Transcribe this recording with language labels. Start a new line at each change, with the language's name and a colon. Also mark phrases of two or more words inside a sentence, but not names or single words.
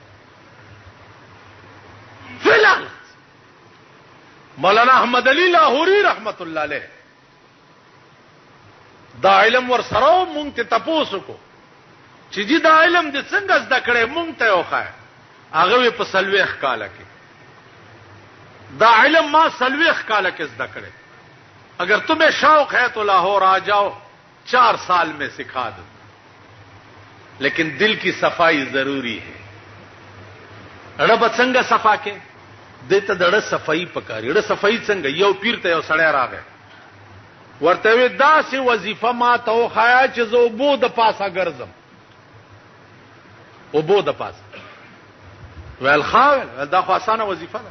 Pashto: فلحال مولانا احمد علی لاهوري
Arabic: رحمت الله علیه
Pashto: دا علم ورسره و، مونږ ته تپوس وکړو چې جی دا علم دې څنګه زده کړی، مونږ ته یې وښایه. هغه وی په 40 کاله کې دا علم ما 40 کاله کې زده کړی.
Urdu: اگر تمہیں شوق ہے تو لاہور آ جاؤ، 4 سال میں سکھا دوں، لیکن دل کی صفائی ضروری ہے.
Pashto: اڑه به څنګه صفا کې دته دړه صفائی پکاري. اړه صفائی څنګه؟ یو پیر ته یو سړی راغی ورته وی داسې وظیفه ما ته وښایه چې زه اوبو د پاسه ګرځم. اوبو د پاسه ویل ښه ویل دا خو اسانه وظیفه ده.